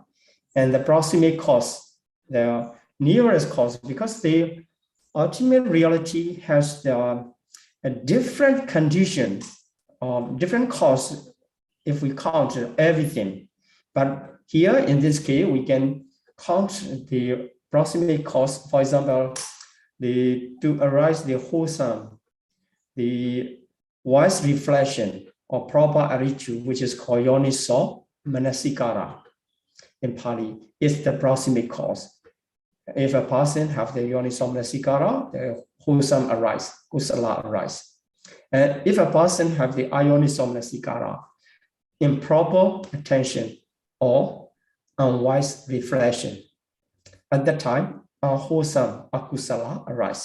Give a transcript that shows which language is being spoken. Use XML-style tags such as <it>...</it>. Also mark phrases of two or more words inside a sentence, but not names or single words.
<en>And the proximate cause, the nearest cause, because the ultimate reality has a different condition, different cause if we count everything. But here in this case, we can count the proximate cause, for example, to arise the wholesome, the wise reflection or proper attitude, which is called</en> <pi>yoniso manasikara</pi> <en>in Pali, is the proximate cause. If a person have the</en> <pi>yoniso manasikara,</pi> <en>the wholesome arise, kusala arise. And if a person have the</en> <pi>ayoniso manasikara,</pi> <en>improper attention or unwise reflection, at that time, unwholesome akusala arise.</en>